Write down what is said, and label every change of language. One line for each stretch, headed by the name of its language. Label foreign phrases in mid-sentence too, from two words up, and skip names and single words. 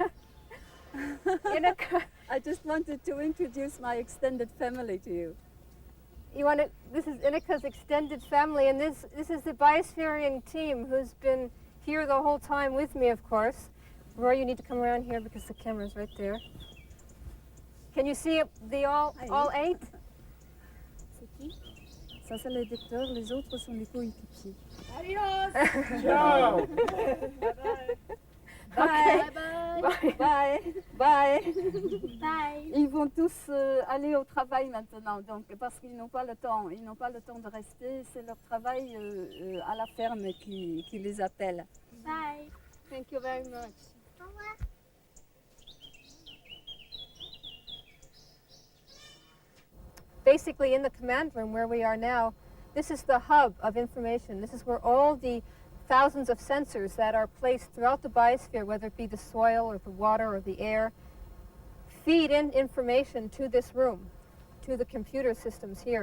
English: I just wanted to introduce my extended family to you. This is Ineka's extended family, and this is the Biospherian team who's been here the whole time with me, of course. Roy, you need to come around here because the camera's right there. Can you see all 8?
French: C'est qui? Ça, c'est le lecteur, les autres sont les coéquipiers.
Spanish: Adios!
Italian: Ciao!
English: Bye. Okay. Bye. Bye. Bye.
French: Ils vont tous aller au travail maintenant, donc, parce qu'ils n'ont pas le temps. Ils n'ont pas le temps de rester. C'est leur travail à la ferme qui les appelle.
English: Bye. Thank you very much. Basically, in the command room where we are now, this is the hub of information. This is where all the thousands of sensors that are placed throughout the biosphere, whether it be the soil or the water or the air, feed in information to this room, to the computer systems here.